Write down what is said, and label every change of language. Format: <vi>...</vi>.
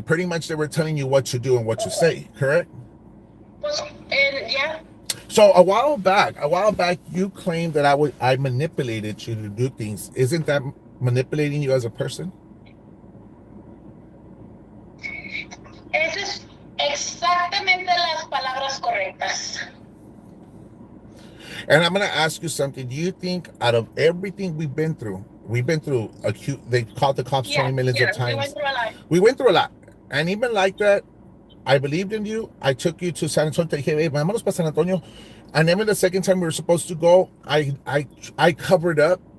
<en>Pretty much they were telling you what to do and what to say, correct?</en> <es>Pues,</es> <en>yeah. So a while back, you claimed that I manipulated you to do things. Isn't that manipulating you as a person?</en> <es>Eso es exactamente las palabras correctas.</es> <en>And I'm going to ask you something. Do you think out of everything we've been through, they called the cops 20 millions of times. We went through a lot. And even like that, I believed in you. I took you to San Antonio.</en> <es>Te dije, hey, vámonos para San Antonio.</es> <en>And then the second time we were supposed to go, I covered up</en>